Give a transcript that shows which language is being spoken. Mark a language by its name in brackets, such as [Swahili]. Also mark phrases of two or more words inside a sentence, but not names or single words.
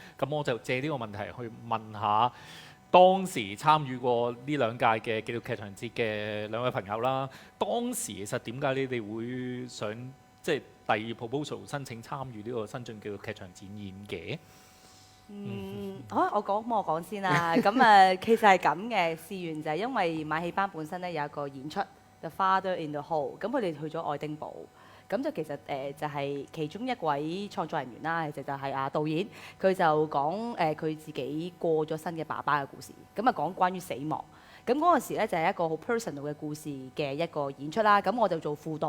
[Cantonese] 咁我就借呢個問題去問下當時參與過呢兩屆嘅紀錄劇場節嘅兩位朋友啦。當時其實點解你哋會想即係第二 proposal 申請參與呢個新晉紀錄劇場展演嘅？我講先啦。咁其實係咁嘅，事緣就係因為馬戲班本身咧有一個演出《The Father in the Hall》，咁佢哋去咗愛丁堡。咁就其實就係其中一位創作人員啦，其實就係導演，佢就講佢自己過咗身嘅爸爸嘅故事，咁啊講關於死亡。咁嗰陣時咧就係一個好 personal 嘅故事嘅一個演出啦。咁我就做輔導。